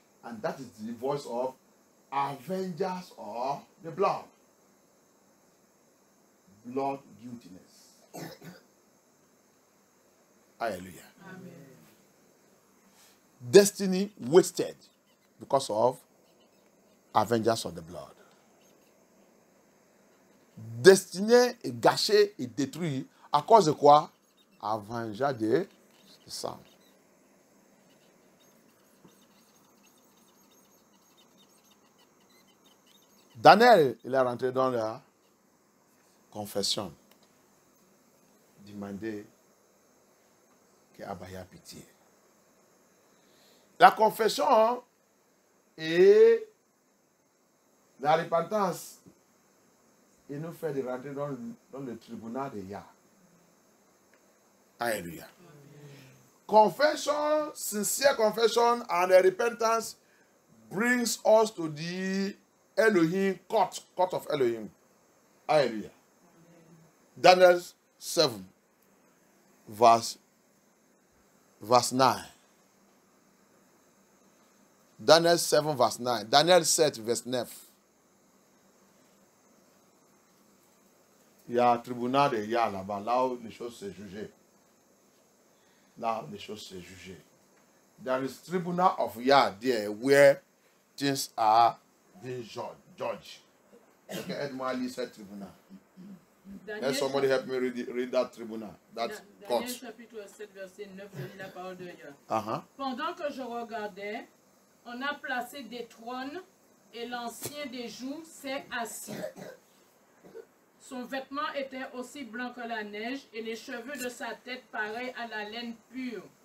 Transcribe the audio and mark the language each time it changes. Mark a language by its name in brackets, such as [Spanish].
[English] And that is the voice of avengers of the blood. Blood guiltiness. Hallelujah. Amen. Destiny wasted because of avengers of the blood. [French] Destinée est gâchée et détruite à cause de quoi? [English] Avengers [French] de sang. Daniel, il est rentré dans la confession. Demander qu'Abba ait pitié. La confession et la repentance, il nous fait de rentrer dans le tribunal de Yah. Alléluia. [English] Confession, sincere confession and repentance brings us to the Elohim court of Elohim. Hallelujah. Daniel 7, verse 9. Daniel 7, verse 9. Daniel 7, verse 9. [French] Il y a un tribunal de Yah là-bas, là où les choses se jugent. Là où les choses se jugent. [English] There is tribunal of Yah there where things are being judged. [French] Okay, aide-moi à lire ce tribunal. [English] Can somebody help me read that tribunal? That court. [French] Daniel chapitre 7, verset 9, je lis la parole de Yah. Pendant que je regardais, on a placé des trônes et l'ancien des jours s'est assis. Son vêtement était aussi blanc que la neige et les cheveux de sa tête pareils à la laine pure.